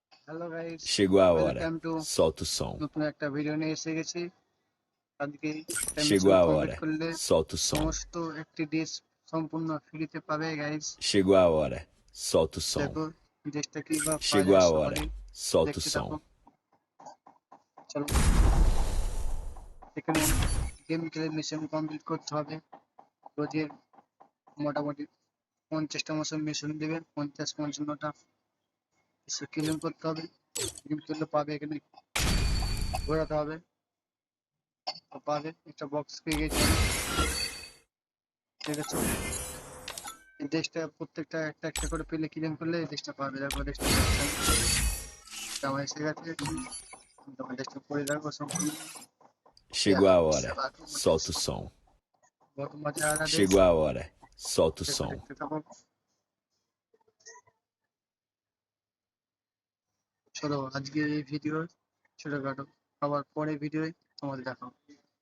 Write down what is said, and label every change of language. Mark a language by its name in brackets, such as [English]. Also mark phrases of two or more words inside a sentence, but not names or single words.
[English] hello guys, [Portuguese] Chegou a hora. [English] welcome to [Portuguese] Solta o som. [Bangla] নতুন একটা ভিডিও নিয়ে এসে গেছি। আজকে একটা [Portuguese] Chegou [Bangla] মিশন [Portuguese] a [Bangla] কমপ্লিট [Portuguese] hora. [Bangla] করলে [Portuguese] Solta o som. [Bangla] সমস্ত একটি ডিশ সম্পূর্ণ ফ্রিতে পাবে গাইস। [Portuguese] Chegou a hora. Solta o som. [Bangla] দেখো ডিশটা কিভাবে পাওয়া [Portuguese] Chegou [Bangla] যায় [Portuguese] a hora. [Bangla] সহজেই [Portuguese] Solta o [Bangla] দেখতে [Portuguese] som. [Bangla] থাকো। চলো, এখানে গেম খেলে [English] mission complete [Bangla] করতে হবে। রোজের মোটামুটি 50টা মতো মিশন দেবে, 50-55টা সে ক্লেম করতে হবে। গেম খেললে পাবে, এখানে ঘোরাতে হবে তো পাবে। একটা বক্স পেয়ে গেছি, ঠিক আছে। এই দেশটা প্রত্যেকটা একটা একটা করে পেলে ক্লেম করলে এই দেশটা পাবে। দেখো দেশটা আমার এসে গেছে, তোমার দেশটা করে রাখবো সম্পূর্ণ। [Portuguese] Chegou a hora. Solta o som. [Bangla] বহুত মজা আলা দেশ। [Portuguese] Chegou a hora. Solta o [Bangla] দেখো [Portuguese] som. [Bangla] দেখতে থাকো। চলো আজকে এই ভিডিও ছোটখাটো, আবার পরে ভিডিও তোমাদের দেখাবো।